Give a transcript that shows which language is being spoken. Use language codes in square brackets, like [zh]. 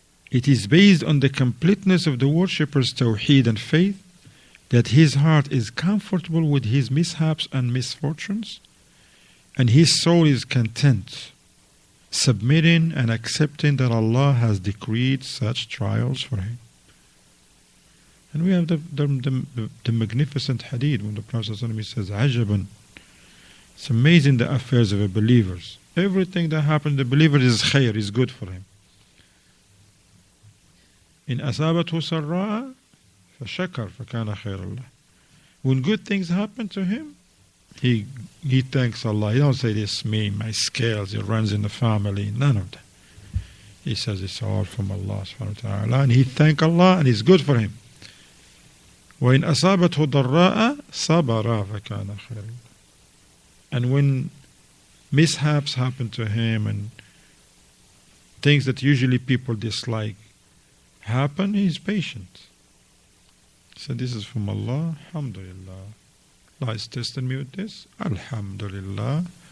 [en] It is based on the completeness of the worshipper's Tawheed and faith, that his heart is comfortable with his mishaps and misfortunes, and his soul is content, submitting and accepting that Allah has decreed such trials for him. And we have the magnificent hadith when the Prophet says, Ajaban, it's amazing the affairs of the believers. Everything that happens to the believer is khair, is good for him. [ar] In asabathu sarra'a, فشكر فكان خير الله. [en] When good things happen to him, he thanks Allah. He don't say this me, my scales, it runs in the family. None of that. He says it's all from Allah subhanahu wa ta'ala, and he thank Allah, and it's good for him. [ar] وإن أصابته ضراء صبر فكان خير الله. [en] And when mishaps happen to him and things that usually people dislike happen, he's patient. So this is from Allah, alhamdulillah. Allah is testing me with this, alhamdulillah.